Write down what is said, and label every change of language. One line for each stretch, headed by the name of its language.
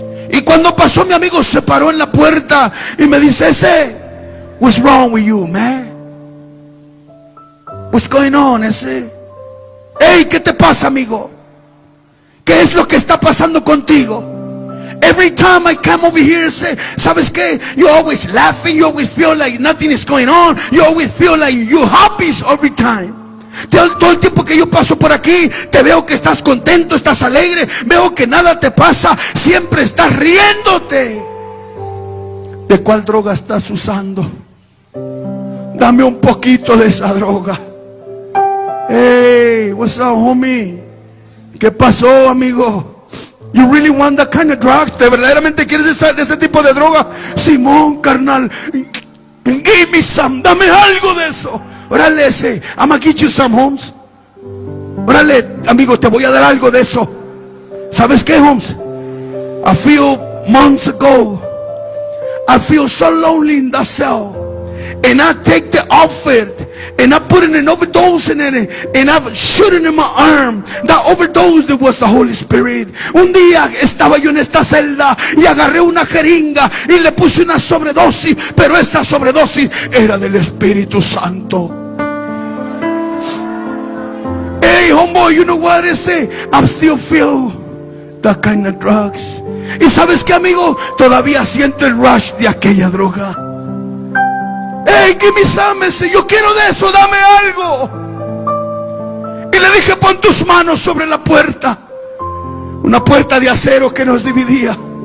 Spanish: Y cuando pasó mi amigo se paró en la puerta y me dice, ese,
English: what's wrong with you, man? What's going on,
Spanish: ese? Hey, ¿qué te pasa, amigo? ¿Qué es lo que está pasando contigo?
English: Every time I come over here, say,
Spanish: ¿sabes qué?
English: You always laughing, you always feel like nothing is going on, you always feel like you're happy every time.
Spanish: Todo el tiempo que yo paso por aquí, te veo que estás contento, estás alegre, veo que nada te pasa, siempre estás riéndote. ¿De cuál droga estás usando? Dame un poquito de esa droga.
English: Hey, what's up, homie?
Spanish: ¿Qué pasó, amigo?
English: You really want that kind of drugs?
Spanish: ¿Te verdaderamente quieres de ese tipo de droga? Simón, carnal,
English: give me some,
Spanish: dame algo de eso. Órale, ese,
English: I'm gonna get you some,
Spanish: Holmes. Órale, amigo, te voy a dar algo de eso. ¿Sabes qué, Holmes?
English: A few months ago, I feel so lonely in that cell. And I take the outfit and I put in an overdose in it, and I shoot it in my arm. That overdose, that was the Holy Spirit.
Spanish: Un día estaba yo en esta celda y agarré una jeringa y le puse una sobredosis, pero esa sobredosis era del Espíritu Santo.
English: Hey, homeboy, you know what I say? I still feel that kind of drugs.
Spanish: Y sabes qué, amigo, todavía siento el rush de aquella droga. Hey,
English: give me some,
Spanish: yo quiero de eso, dame algo. Y le dije, pon tus manos sobre la puerta. Una puerta de acero que nos dividía.